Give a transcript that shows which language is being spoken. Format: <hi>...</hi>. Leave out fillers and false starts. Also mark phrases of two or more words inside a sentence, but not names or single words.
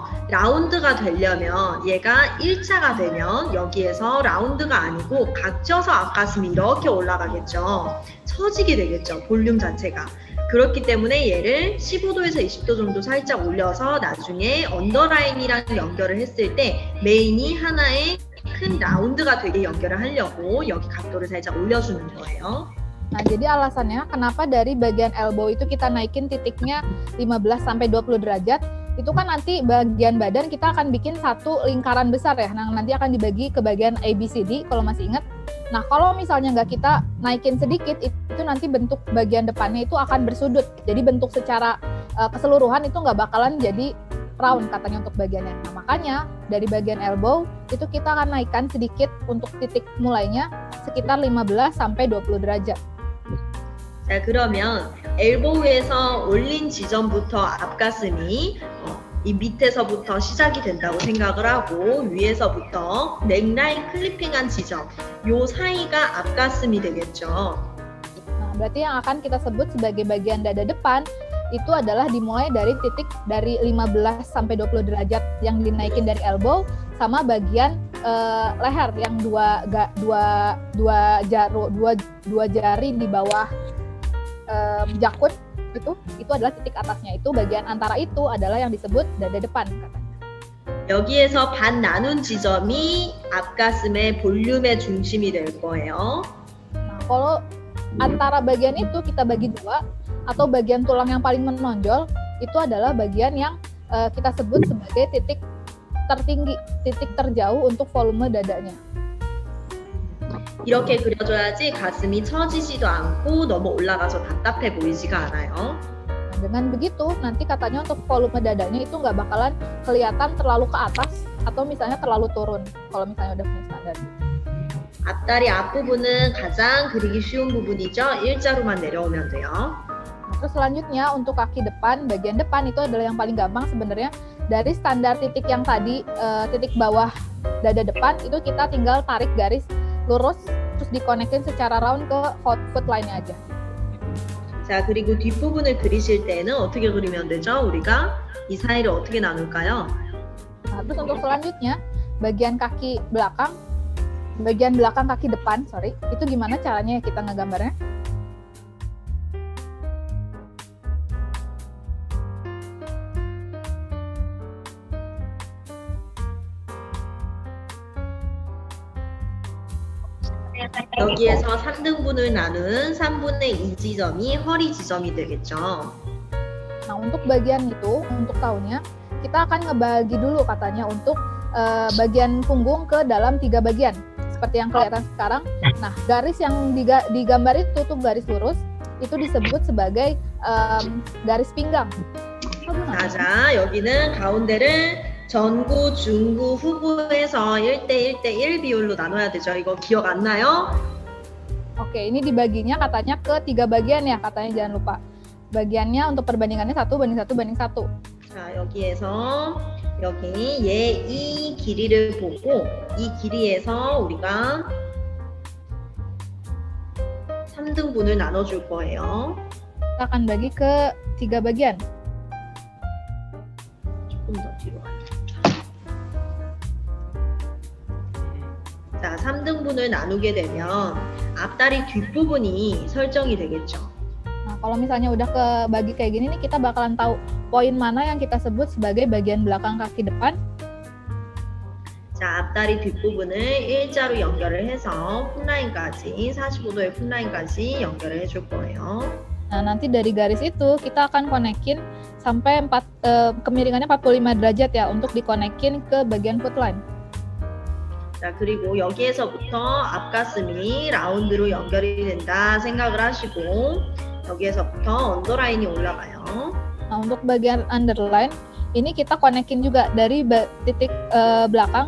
<ko>라운드가 되려면 얘가 1차가 되면 여기에서 라운드가 아니고 각져서 앞가슴이 이렇게 올라가겠죠. 처지게 되겠죠. 볼륨 자체가. 그렇기 때문에 얘를 15도에서 20도 정도 살짝 올려서 나중에 언더라인이랑 연결을 했을 때 메인이 하나의 큰 라운드가 되게 연결을 하려고 여기 각도를 살짝 올려주는 거예요.</ko> <id>Nah, jadi alasannya kenapa dari bagian elbow itu kita naikin titiknya 15-20 derajat, itu kan nanti bagian badan kita akan bikin satu lingkaran besar ya, nah nanti akan dibagi ke bagian ABCD kalau masih ingat. Nah, kalau misalnya nggak kita naikin sedikit, itu nanti bentuk bagian depannya itu akan bersudut, jadi bentuk secara keseluruhan itu nggak bakalan jadi round katanya untuk bagiannya. Nah, makanya dari bagian elbow itu kita akan naikkan sedikit untuk titik mulainya sekitar 15-20 derajat.</id> <ko>자, 그러면 엘보우에서 올린 지점부터 앞가슴이 이 밑에서부터 시작이 된다고 생각을 하고 위에서부터 넥라인 클리핑한 지점 요 사이가 앞가슴이 되겠죠.</ko> <id>Nah, berarti yang akan kita sebut sebagai bagian dada depan itu adalah dimulai dari titik dari 15-20 derajat yang dinaikin dari elbow sama bagian leher yang dua jari di bawah jakut itu adalah titik atasnya, itu bagian antara itu adalah yang disebut dada depan katanya.</id> <ko>여기에서 반 나눈 지점이 앞가슴의 볼륨의 중심이 될 거예요.</ko> <id>Nah, kalau antara bagian itu kita bagi dua atau bagian tulang yang paling menonjol itu adalah bagian yang kita sebut sebagai titik tertinggi, titik terjauh untuk volume dadanya.</id> <ko>이렇게 그려줘야지 가슴이 처지지도 않고 너무 올라가서 답답해 보이지가 않아요.</ko> <id>Nah, dengan begitu nanti katanya untuk volume dadanya itu nggak bakalan kelihatan terlalu ke atas atau misalnya terlalu turun kalau misalnya udah punya standar.</id> <ko>앞다리 앞부분은 가장 그리기 쉬운 부분이죠. 일자로만 내려오면 돼요.</ko> <id>Nah, terus selanjutnya untuk kaki depan, bagian depan itu adalah yang paling gampang sebenarnya. Dari standar titik yang tadi, titik bawah dada depan itu kita tinggal tarik garis lurus terus dikonekin secara round ke</id> <en>foot line-</en> <id>nya aja.</id> <ko>자, 그리고 뒷부분을 그리실 때는 어떻게 그리면 되죠? 우리가 이 사이를 어떻게 나눌까요?</ko> <id>Nah, terus untuk selanjutnya bagian kaki belakang, bagian belakang kaki depan, itu gimana caranya kita ngegambarnya?</id> <ko>여기에서 3등분을 나눈 3분의 2 지점이 허리 지점이 되겠죠.</ko> <id>Nah, untuk bagian itu, untuk tahunnya, kita akan ngebagi dulu katanya untuk bagian punggung ke dalam 3 bagian. Seperti yang kelihatan sekarang. Nah, garis yang digambar itu tuh garis lurus, itu disebut sebagai garis pinggang.</id> <ko>자, 여기는 가운데를 전구, 중구, 후구에서 1대 1대 1 비율로 나눠야 되죠. 이거 기억 안 나요?</ko> <id>Oke, ini dibaginya katanya ke 3 bagian ya, katanya jangan lupa. Bagiannya untuk perbandingannya 1:1:1.</id> <ko>자, 여기에서 여기 얘 이 길이를 보고 이 길이에서 우리가 3등분을 나눠줄 거예요.</ko> <id>Kita akan bagi ke 3 bagian.</id> <ko>조금 더 뒤로 가요. 자, 3등분을 나누게 되면 앞다리 뒷부분이 설정이 되겠죠.</ko> <id>Nah, kalau misalnya udah kebagi kayak gini nih, kita bakalan tahu poin mana yang kita sebut sebagai bagian belakang kaki depan.</id> <ko>자, 앞다리 뒷부분을 일자로 연결을 해서 풋라인까지 45도의 풋라인까지 연결을 해줄 거예요.</ko> <id>Nah, nanti dari garis itu kita akan konekin sampai kemiringannya 45 derajat ya untuk dikonekin ke bagian</id> <en>foot line.</en> <ko>자, 그리고 여기에서부터 앞가슴이 라운드로 연결이 된다 생각을 하시고 여기에서부터 언더라인이 올라가요.</ko> <id>Nah, untuk bagian underline ini kita konekin juga dari titik belakang.</id>